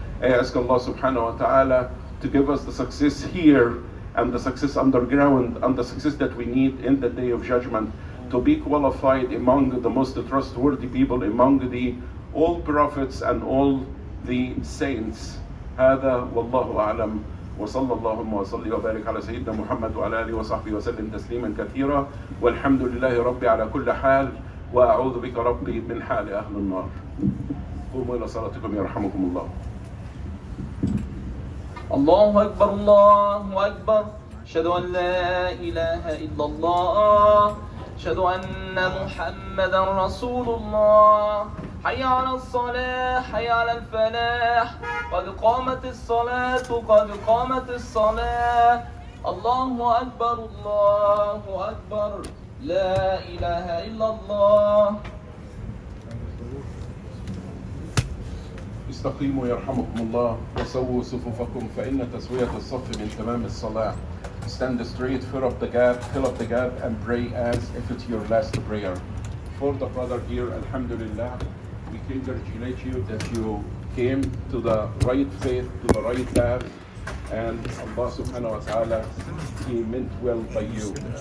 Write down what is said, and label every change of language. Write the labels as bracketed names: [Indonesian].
[English] I ask Allah subhanahu wa ta'ala to give us the success here and the success underground and the success that we need in the day of judgment, to be qualified among the most trustworthy people, among the all prophets and all the saints. [Arabic] هذا والله أعلم وصلى اللهم وصلي وبارك على سيدنا محمد وعلى آله وصحبه وسلم تسليما كثيرا والحمد لله ربي على كل حال وأعوذ بك ربي من حال أهل النار. قوموا إلى صلاتكم يرحمكم الله. الله أكبر الله أكبر أشهد أن لا إله إلا الله أشهد أن محمدا رسول الله حي على الصلاة حي على الفلاح قد قامت الصلاة قد قامت الصلاة الله أكبر الله أكبر لا إله إلا الله. استقيموا يرحمكم الله وسووا صفوفكم فإن تسوية الصف من تمام الصلاة. [English] Stand straight, fill up the gap and pray as if it's your last prayer. For the brother here, alhamdulillah, we congratulate you that you came to the right faith, to the right path, and Allah subhanahu wa ta'ala, He meant well by you.